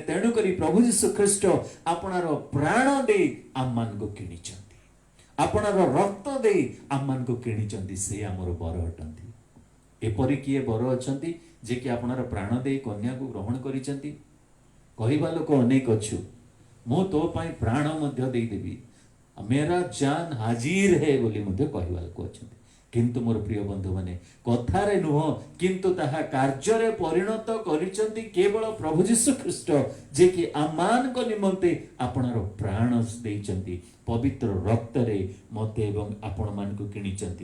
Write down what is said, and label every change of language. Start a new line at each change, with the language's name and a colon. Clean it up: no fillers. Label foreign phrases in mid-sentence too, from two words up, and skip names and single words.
Odia: ତେଣୁକରି ପ୍ରଭୁ ଯୀଶୁ ଖ୍ରୀଷ୍ଟ ଆପଣାର ପ୍ରାଣ ଦେଇ ଆମମାନଙ୍କୁ କିଣିଛନ୍ତି, ଆପଣାର ରକ୍ତ ଦେଇ ଆମମାନଙ୍କୁ କିଣିଛନ୍ତି। ସେ ଆମର ବର ଅଟନ୍ତି। ଏପରି କିଏ ବର ଅଛନ୍ତି ଯେ କି ଆପଣାର ପ୍ରାଣ ଦେଇ କନ୍ୟାକୁ ଗ୍ରହଣ କରିଛନ୍ତି? କହିବା ଲୋକ ଅନେକ ଅଛୁ, ମୁଁ ତୋ ପାଇଁ ପ୍ରାଣ ମଧ୍ୟ ଦେଇଦେବି,
Hindi: मेरा जान हाजिर है
Odia: ବୋଲି ମଧ୍ୟ କହିବା ଲୋକ ଅଛନ୍ତି। କିନ୍ତୁ ମୋର ପ୍ରିୟ ବନ୍ଧୁମାନେ, କଥାରେ ନୁହଁ କିନ୍ତୁ ତାହା କାର୍ଯ୍ୟରେ ପରିଣତ କରିଛନ୍ତି କେବଳ ପ୍ରଭୁ ଯୀଶୁ ଖ୍ରୀଷ୍ଟ, ଯେ କି ଆମମାନଙ୍କ ନିମନ୍ତେ ଆପଣର ପ୍ରାଣ ଦେଇଛନ୍ତି, ପବିତ୍ର ରକ୍ତରେ ମୋତେ ଏବଂ ଆପଣମାନଙ୍କୁ କିଣିଛନ୍ତି।